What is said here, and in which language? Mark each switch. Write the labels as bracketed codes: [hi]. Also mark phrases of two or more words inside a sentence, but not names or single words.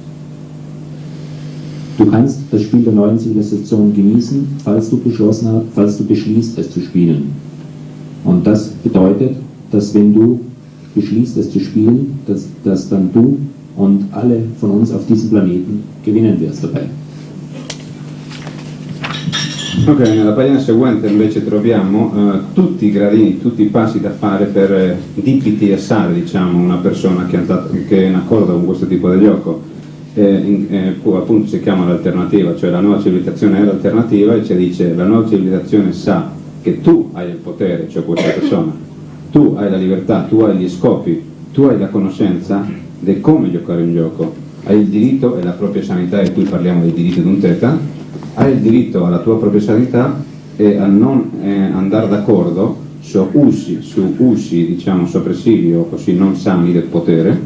[de] Du kannst das Spiel der neuen Zivilisation genießen, falls du beschließt, es zu spielen. Und das bedeutet, dass wenn du beschließt, es zu spielen, dass dann du und alle von uns auf diesem Planeten gewinnen wirst dabei. [it] Ok, nella pagina seguente invece troviamo tutti i gradini, tutti i passi da fare per DPTSare, diciamo, una persona che è in accordo con questo tipo di gioco. Appunto si chiama l'alternativa, cioè la nuova civilizzazione è l'alternativa e ci dice la nuova civilizzazione sa che tu hai il potere, cioè questa persona, tu hai la libertà, tu hai gli scopi, tu hai la conoscenza di come giocare un gioco, hai il diritto e la propria sanità, e qui parliamo dei diritti di un teta, hai il diritto alla tua propria sanità e a non andare d'accordo su usi diciamo soppressivi o così non sani del potere.